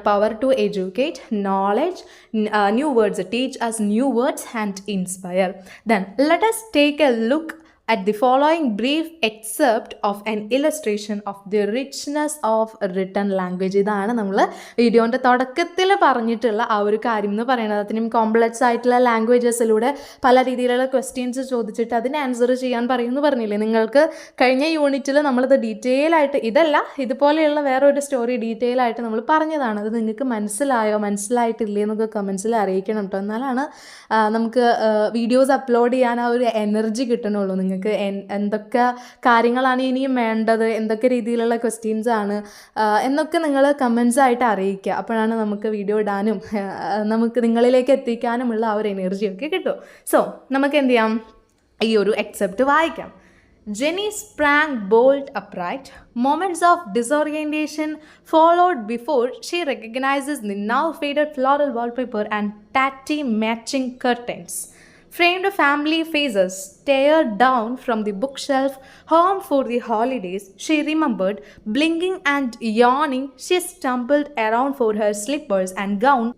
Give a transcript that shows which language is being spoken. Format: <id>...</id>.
<en>Power to educate, knowledge, new words, teach us new words and inspire. Then let us take a look at the following brief excerpt of an illustration of the richness of written language.</en> <ml>ഇതാണ് നമ്മൾ വീഡിയോൻ്റെ തുടക്കത്തിൽ പറഞ്ഞിട്ടുള്ള ആ ഒരു കാര്യം എന്ന് പറയുന്നത്. അതിനും കോംപ്ലക്സ് ആയിട്ടുള്ള ലാംഗ്വേജസിലൂടെ പല രീതിയിലുള്ള ക്വസ്റ്റ്യൻസ് ചോദിച്ചിട്ട് അതിന് ആൻസർ ചെയ്യാൻ പറയുമെന്ന് പറഞ്ഞില്ലേ. നിങ്ങൾക്ക് കഴിഞ്ഞ യൂണിറ്റിൽ നമ്മളിത് ഡീറ്റെയിൽ ആയിട്ട്, ഇതല്ല ഇതുപോലെയുള്ള വേറൊരു സ്റ്റോറി ഡീറ്റെയിൽ ആയിട്ട് നമ്മൾ പറഞ്ഞതാണ്. അത് നിങ്ങൾക്ക് മനസ്സിലായോ മനസ്സിലായിട്ടില്ലേ എന്നൊക്കെ കമൻസിൽ അറിയിക്കണം കേട്ടോ. എന്നാലാണ് നമുക്ക് വീഡിയോസ് അപ്ലോഡ് ചെയ്യാൻ ആ ഒരു എനർജി കിട്ടണുള്ളൂ. നിങ്ങൾക്ക് എന്തൊക്കെ കാര്യങ്ങളാണ് ഇനിയും വേണ്ടത്, എന്തൊക്കെ രീതിയിലുള്ള ക്വസ്റ്റ്യൻസ് ആണ് എന്നൊക്കെ നിങ്ങൾ കമൻസ് ആയിട്ട് അറിയിക്കുക. അപ്പോഴാണ് നമുക്ക് വീഡിയോ ഇടാനും നമുക്ക് നിങ്ങളിലേക്ക് എത്തിക്കാനുമുള്ള ആ ഒരു എനർജിയൊക്കെ കിട്ടും. സോ നമുക്ക് എന്ത് ചെയ്യാം, ഈ ഒരു എക്സെപ്റ്റ് വായിക്കാം.</ml> <en>Jenny sprang bolt upright. Moments of disorientation followed before she recognizes the now faded floral wallpaper and tatty matching curtains. Framed family faces stared down from the bookshelf. Home for the holidays, she remembered. Blinking and yawning, she stumbled around for her slippers and gown.</en>